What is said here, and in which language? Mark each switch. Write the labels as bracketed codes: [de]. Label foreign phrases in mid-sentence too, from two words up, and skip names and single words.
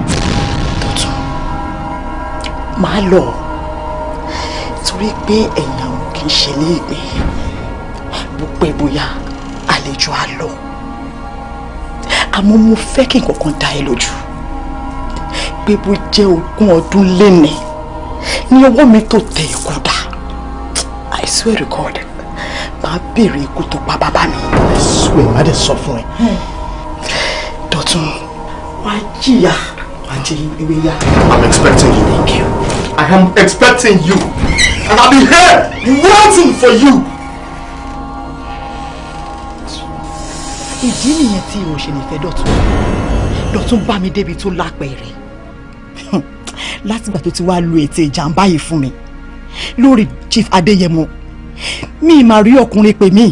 [yo] Dọ̀tun, máa lọ torí pé ẹ̀yìn àwọn kì í ṣe ní ìgbín. Bó pẹ́ bóyá àlejò á lọ. Àmọ́ mo fẹ́ kí nǹkan kan dá ẹ lójú pé bó jẹ́ 20 ọdún lénìí ní ọwọ́ mi tó tẹ ikú dá. [en] I swear to God, [yo] máa béèrè ikú tó pa bàbá mi. [en] I swear, [yo] má dẹ̀ sọ fún ẹ. Dọ̀tun, wá jìyà, wá jẹ ewé yá. [en] I'm expecting you. Thank you. I am expecting you. And I'll be here waiting for you. [yo] Ìdí nìyẹn tí o ṣe nífẹ̀ẹ́ Dọ̀tun. Dọ̀tun bá mi débi tó lápẹ̀rẹ̀. Látìgbà tó ti wá lu ètè ìjàmbá yìí fún mi lórí Chief Adéyẹmọ, mi máa rí ọkùnrin pè mí.